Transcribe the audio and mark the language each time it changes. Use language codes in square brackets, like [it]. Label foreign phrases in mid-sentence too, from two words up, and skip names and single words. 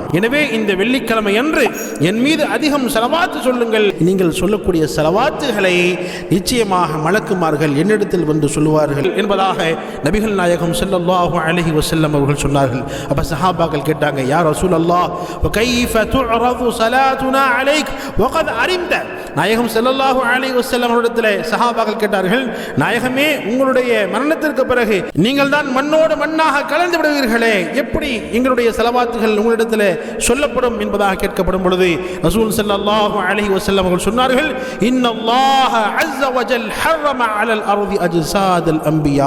[ta] எனவே இந்த வெள்ளிக்கிழமை அன்று என் மீது அதிகம் ஸலவாத் சொல்லுங்கள். நீங்கள் சொல்லக்கூடிய ஸலவாத்துகளை நிச்சயமாக மலக்குமார்கள் என்னிடத்தில் வந்து சொல்லுவார்கள் என்பதாக நபிகள் நாயகம் [ar] صلى الله عليه وسلم [ta] அவர்கள் சொன்னார்கள். அப்ப சஹாபாக்கள் கேட்டாங்க, [ar] يا رسول الله وكيف تعرض صلاتنا عليك وقد علمت. [ta] நாயகம் [ar] صلى الله عليه وسلم [ta] அவர்களிடத்தில் சஹாபாக்கள் கேட்டார்கள், நாயகமே, உங்களுடைய மரணத்திற்கு பிறகு நீங்கள் தான் மண்ணோடு மண்ணாக கலந்து விடுவீர்களே, எப்படி எங்களுடைய ஸலவாத்துகள் உங்களிடத்தில் சொல்லப்படும் என்பதாக கேட்கப்படும் பொழுது ரசூல் [ar] صلى الله عليه وسلم [ta] அவர்கள் சொன்னார்கள், [ar] إن الله عز وجل حرم على الأرض أجساد الأنبياء.